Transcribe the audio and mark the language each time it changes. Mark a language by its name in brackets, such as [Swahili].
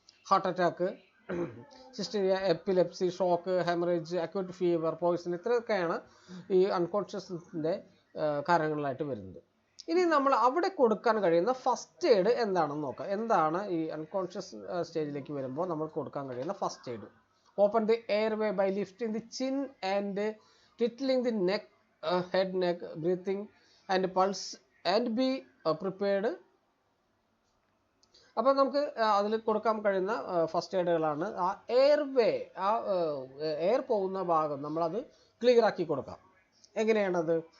[Malayalam] Heart attack, hysteria, epilepsy, shock, haemorrhage, acute fever, Poisson, ഇത്രയൊക്കെയാണ് ഈ അൺകോൺഷ്യസിൻ്റെ കാരണങ്ങളായിട്ട് വരുന്നത്. ഇനി നമ്മൾ അവിടെ കൊടുക്കാൻ കഴിയുന്ന ഫസ്റ്റ് എയ്ഡ് എന്താണെന്ന് നോക്കാം. എന്താണ് ഈ അൺകോൺഷ്യസ് സ്റ്റേജിലേക്ക് വരുമ്പോൾ നമ്മൾ കൊടുക്കാൻ കഴിയുന്ന first aid? [English] Open the airway by lifting the chin and tittling the neck, head, neck, breathing and pulse and be prepared. [Malayalam] അപ്പോൾ നമുക്ക് അതിൽ കൊടുക്കാൻ കഴിയുന്ന ഫസ്റ്റ് എയ്ഡുകളാണ് ആ എയർവേ, ആ എയർ പോകുന്ന ഭാഗം നമ്മളത് ക്ലിയർ ആക്കി കൊടുക്കാം. എങ്ങനെയാണത്?